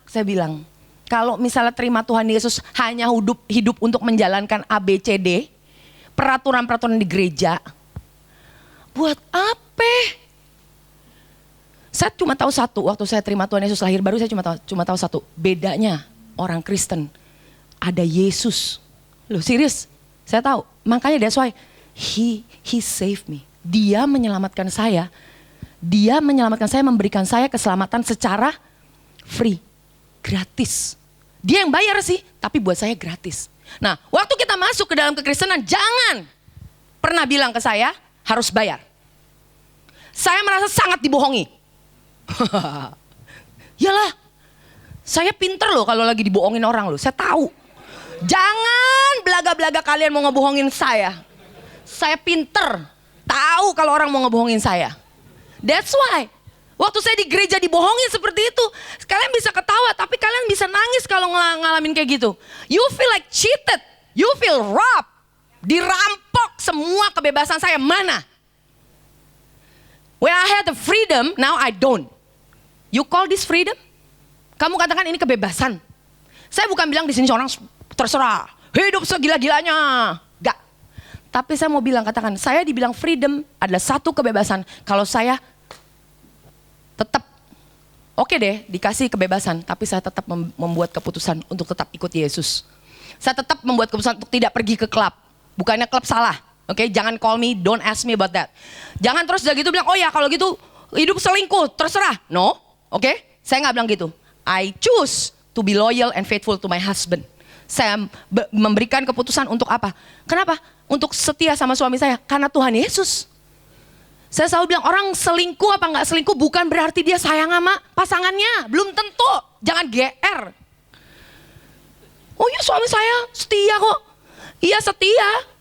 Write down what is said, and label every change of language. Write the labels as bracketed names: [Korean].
[Indonesian] Saya bilang, kalau misalnya terima Tuhan Yesus hanya hidup untuk menjalankan ABCD. Peraturan-peraturan di gereja. Buat apa? Saya cuma tahu satu, waktu saya terima Tuhan Yesus lahir baru saya cuma tahu satu. Bedanya orang Kristen, ada Yesus. Loh serius, saya tahu. Makanya [English] that's why he saved me. [Indonesian] Dia menyelamatkan saya. Dia menyelamatkan saya, memberikan saya keselamatan secara free. Gratis. Dia yang bayar sih, tapi buat saya gratis. Nah, waktu kita masuk ke dalam kekristenan, jangan pernah bilang ke saya harus bayar. Saya merasa sangat dibohongi. Yalah, saya pinter loh kalau lagi dibohongin orang loh, saya tahu. Jangan belaga-belaga kalian mau ngebohongin saya. Saya pinter, tahu kalau orang mau ngebohongin saya. [English] That's why, [Indonesian] waktu saya di gereja dibohongin seperti itu, kalian bisa ketawa tapi kalian bisa nangis kalau ngalamin kayak gitu. [English] You feel like cheated, you feel robbed, [Indonesian] dirampok semua kebebasan saya, mana? [English] When I had the freedom, now I don't. You call this freedom? [Indonesian] Kamu katakan ini kebebasan. Saya bukan bilang di sini orang terserah, hidup segila-gilanya. Enggak. Tapi saya mau bilang, katakan, saya dibilang freedom adalah satu kebebasan. Kalau saya tetap, oke deh dikasih kebebasan, tapi saya tetap membuat keputusan untuk tetap ikut Yesus. Saya tetap membuat keputusan untuk tidak pergi ke klub. Bukannya klub salah. Oke, jangan [English] call me, don't ask me about that. [Indonesian] Jangan terus udah gitu bilang, oh ya kalau gitu hidup selingkuh, terserah. [English] No, oke, [Indonesian] saya nggak bilang gitu. [English] I choose to be loyal and faithful to my husband. [Indonesian] Saya memberikan keputusan untuk apa? Kenapa? Untuk setia sama suami saya, karena Tuhan Yesus. Saya selalu bilang orang selingkuh apa nggak selingkuh bukan berarti dia sayang sama pasangannya, belum tentu. Jangan GR. Oh ya suami saya setia kok. Iya setia.